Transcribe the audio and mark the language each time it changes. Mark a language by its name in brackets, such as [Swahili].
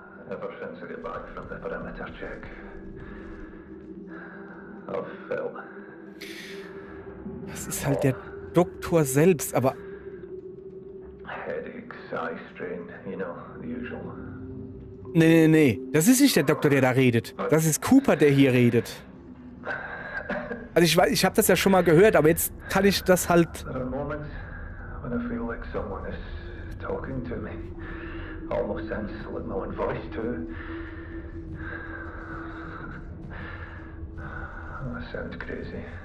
[English] Ever since I got back from the perimeter check, I've felt [German] Das ist halt der Doktor selbst, aber... [English] headaches, eye strain, you know, the usual. [German] Nee. Das ist nicht der Doktor, der da redet. Das ist Cooper, der hier redet. Also ich weiß, ich habe das ja schon mal gehört, aber jetzt kann ich das halt... [English] There are moments when I feel like someone is talking to me. Almost sounds like my own voice too. That sounds crazy.